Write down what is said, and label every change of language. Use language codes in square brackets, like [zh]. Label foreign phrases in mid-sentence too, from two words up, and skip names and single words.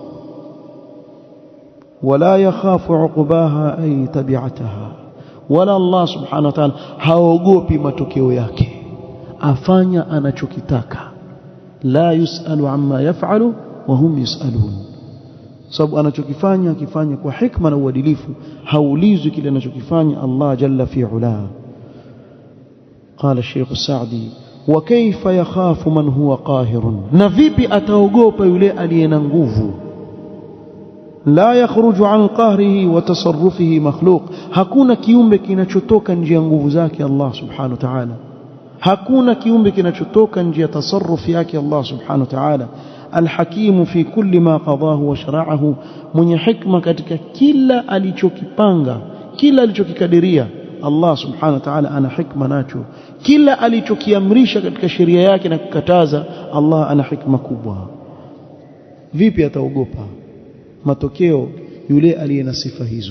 [ar] ولا يخاف عقباها أي تبعتها, [sw] wala Allah [ar] سبحانه وتعالى [sw] haogopi matokeo yake, afanya anachokitaka. [ar] لا يسأل عما يفعل وهم يسألون, [sw] sababu anachokifanya akifanya kwa hikma na uadilifu, haulizwi kile anachokifanya Allah [ar] جل في علاه. قال الشيخ السعدي وكيف يخاف من هو قاهر, [sw] na vipi ataogopa yule aliyena nguvu. [ar] لا يخرج عن قهره وتصرفه مخلوق, [sw] hakuna kiumbe kinachotoka nje ya nguvu zake Allah [ar] سبحانه وتعالى, [sw] hakuna kiumbe kinachotoka nje ya tasarrufi yake Allah [ar] سبحانه وتعالى. الحكيم في كل ما قضاه وشرعه, [sw] mwenye hikma katika kila alichokipanga, kila alichokikadiria. Allah [ar] سبحانه وتعالى [sw] ana hikma nacho, kila alichokiamrisha katika sheria yake na kukataza, Allah ana hikma kubwa. Vipi ataogopa matokeo yule aliye na sifa hizo?